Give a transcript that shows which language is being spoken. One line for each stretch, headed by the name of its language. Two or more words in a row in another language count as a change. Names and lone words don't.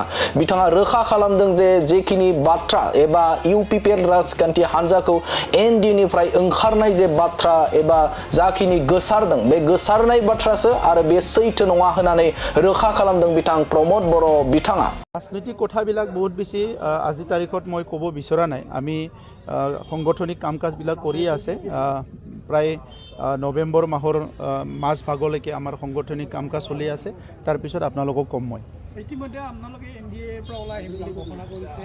Bodo: बिथाङा रोखा खालामदों जे जेखिनि बाथ्रा एबा इउ पिपिएल राजखान्थि हान्जाखौ एनडिएनिफ्राय ओंखारनाय जे बाथ्रा एबा जाखिनि गोसारदों बे गोसारनाय बाथ्रासो आरो बे सैथो नङा होननानै रोखा खालामदों बिथां प्रमद बर' बिथाङा।
Assamese: राजनৈতিक কথাবিলাক বহুত বেছি আজি তাৰিখত মই ক'ব বিচৰা নাই। আমি সংগঠনিক কাম কাজবিলাক কৰি আছে প্ৰায় নৱেম্বৰ মাহৰ মাজ ভাগলৈকে আমাৰ সাংগঠনিক কাম কাজ চলি আছে। তাৰপিছত আপোনালোকক ক'ম মই। ইতিমধ্যে আপোনালোকে এনডিএৰ পৰা ওলাই আহিম বুলি ঘোষণা কৰিছে।